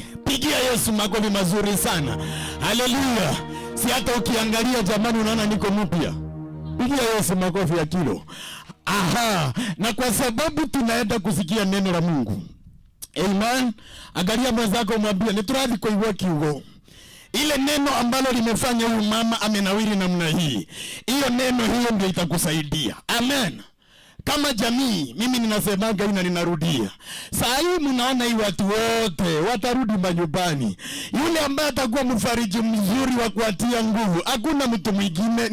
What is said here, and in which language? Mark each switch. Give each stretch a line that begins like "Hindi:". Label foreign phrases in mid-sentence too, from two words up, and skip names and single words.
Swahili: Pigia Yesu makofi mazuri sana. Haleluya. Si hata ukiangalia jamani unaona niko mpya. Pigia Yesu makofi ya kilo. Aha, na kwa sababu tunaenda kusikia neno la Mungu. Amen. Angalia mwenzako mwambie
Kikuyu: niturathi kuigua kiugo.
Swahili: Ile neno ambalo limefanya huyu mama amenawiri namna hii. Hiyo neno hiyo ndio itakusaidia. Amen. Kama jamii mimi ninasemaga na ninarudia. Saa hii mnaona hii watu wote watarudi manyumbani. Yule ambaye atakuwa mfariji mzuri wa kuatia nguvu, hakuna mtu mwingine.